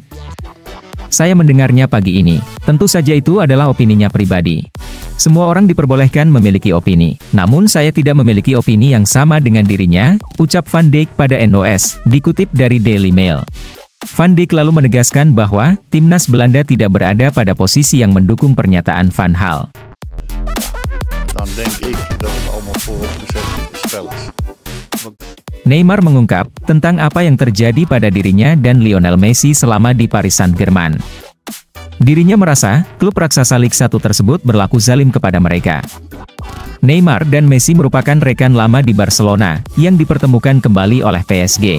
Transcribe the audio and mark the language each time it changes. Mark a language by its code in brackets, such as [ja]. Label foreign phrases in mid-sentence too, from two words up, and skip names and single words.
[id] Saya mendengarnya pagi ini, tentu saja itu adalah opininya pribadi. Semua orang diperbolehkan memiliki opini, namun saya tidak memiliki opini yang sama dengan dirinya, ucap Van Dijk pada NOS, dikutip dari Daily Mail. Van Dijk lalu menegaskan bahwa, timnas Belanda tidak berada pada posisi yang mendukung pernyataan Van Gaal. [nl] Dan denk ik dat het allemaal vooropgezet spel is. [id] Neymar mengungkap tentang apa yang terjadi pada dirinya dan Lionel Messi selama di Paris Saint-Germain. Dirinya merasa, klub raksasa Liga 1 tersebut berlaku zalim kepada mereka. Neymar dan Messi merupakan rekan lama di Barcelona, yang dipertemukan kembali oleh PSG.